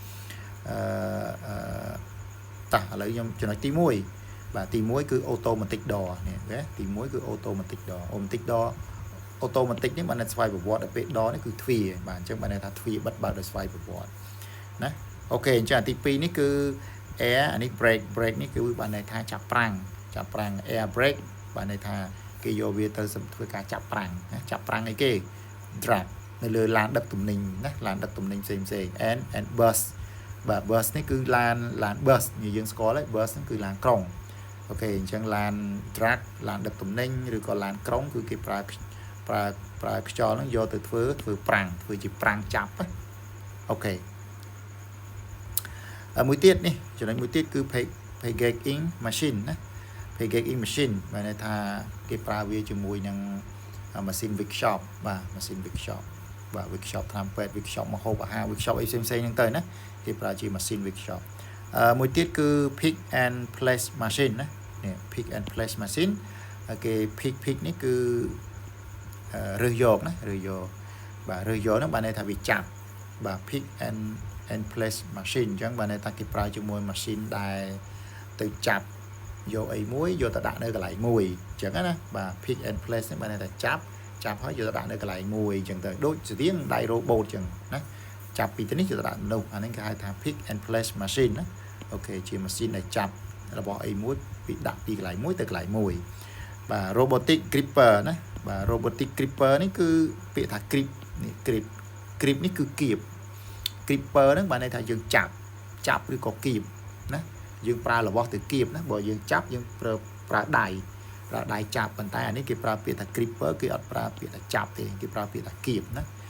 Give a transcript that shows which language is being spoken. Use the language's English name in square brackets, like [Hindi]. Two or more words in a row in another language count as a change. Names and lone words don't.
[Khmer] តោះឥឡូវខ្ញុំចំណុចទី1បាទទី1គឺ [English] automatic door [Khmer] នេះគេទី1គឺ [English] automatic door [Khmer] automatic នេះបានស្វ័យប្រវត្តិដល់ពេល door នេះគឺទ្វារបាទអញ្ចឹងបានន័យថាទ្វា របិទបើកដោយស្វ័យប្រវត្តិណាអូខេអញ្ចឹងទី2នេះគឺ air អានេះ brake នេះគឺបានន័យថាចាប់ប្រាំង [English] air brake [Khmer] បានន័យថាគេយកវាទៅធ្វើការចាប់ប្រាំងណាចាប់ប្រាំងអីគេ drag នៅលើឡានដឹកទំនិញណាឡានដឹកទំនិញផ្សេង [English] and bus [Khmer] បាទ bus នេះគឺឡាន bus យើងស្គាល់ហើយ bus ហ្នឹងគឺឡានក្រុងអូខេអញ្ចឹងឡាន drag ឡានដឹកទំនិញឬក៏ឡានក្រុងគឺគេប្រើខ្យល់ហ្នឹងយកទៅធ្វើប្រាំងធ្វើជាប្រាំងចាប់អូខេ មួយទៀតនេះចំណុចមួយទៀតគឺ [English] packing machine [Khmer] ណា [English] packing machine [Khmer] បានន័យថាគេប្រើវាជាមួយនឹង [English] machine workshop [Khmer] បាទ [English] machine workshop [Khmer] បាទ workshop ថ្នាំពេទ្យ workshop ម្ហូបអាហារ workshop អីផ្សេងហ្នឹងទៅណាគេប្រើជា [English] machine workshop [Khmer] មួយទៀតគឺ [English] pick and place machine [Khmer] ណានេះ [English] pick and place machine [Khmer] គេ pick នេះគឺរើសយកណារើសយកបាទរើសយកហ្នឹងបានន័យថាវាចាប់បាទ [English] pick and place machine [Khmer] អញ្ចឹងបានន័យថាគេប្រើ ជាមួយ machine ដែលទៅចាប់យកអីមួយយកទៅដាក់នៅកន្លែងមួយអញ្ចឹងណាបាទ [English] pick and place [Khmer] នេះបានន័យថាចាប់ហើយយកទៅដាក់នៅ កន្លែងមួយអញ្ចឹងទៅដូចស្ទៀងដៃ robot អញ្ចឹងណាចាប់ពីទីនេះយកទៅដាក់នោះអានេះគេហៅថា pick [English] and place machine [Khmer] ណាអូខេជា machine ដែលចាប់របស់អីមួយពីដាក់ពីកន្លែងមួយទៅកន្លែងមួយបាទ [English] robotic gripper [Khmer] ណាបាទ [English] robotic gripper [Khmer] នេះគឺពាក្យថា grip នេះ grip នេះគឺគៀប gripper ហ្នឹងបានន័យថាយើងចាប់ឬក៏គៀបណាយើងប្រើរបស់ទៅគៀបណាបើយើងចាប់យើងប្រើដៃចាប់ប៉ុន្តែអានេះគេប្រើពាក្យថា gripper គេអត់ប្រើពាក្យថាចាប់ទេគេប្រើពាក្យថាគៀបណា